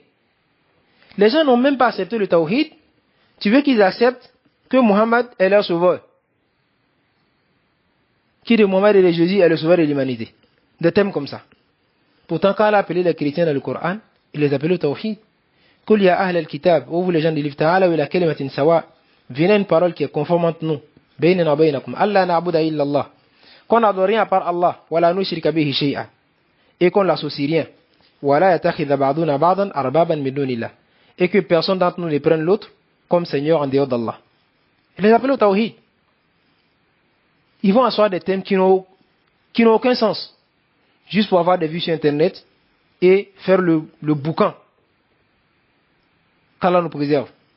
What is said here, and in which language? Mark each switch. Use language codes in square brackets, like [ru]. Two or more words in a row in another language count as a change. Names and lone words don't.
[fr] Les gens n'ont même pas accepté le tawhid. Tu veux qu'ils acceptent que Muhammad est leur sauveur? Qui de Muhammad et de Jésus est le sauveur de l'humanité? Des thèmes comme ça. Pourtant, quand il a appelé les chrétiens dans le Coran, il les appelait au tawhid. [ar] قل يا أهل الكتاب, [fr] ô vous les gens du livre, [ar] تعالوا إلى كلمة سواء, [fr] venez une parole qui est conforme entre nous. [ar] بيننا وبينكم، الله نعبد إلا الله. [fr] Qu'on n'adore rien à part Allah, [ar] ولا نشرك به شيئا. [fr] Et qu'on l'associe rien. [ar] ولا يتخذ بعضنا بعضا أربابا من دون الله. [fr] Et que personne d'entre nous ne prenne l'autre comme Seigneur en dehors d'Allah. Il les appelle au tawhid. Ils vont asseoir des thèmes qui n'ont aucun sens. Juste pour avoir des vues sur Internet et faire le boucan. Qu'Allah nous préserve.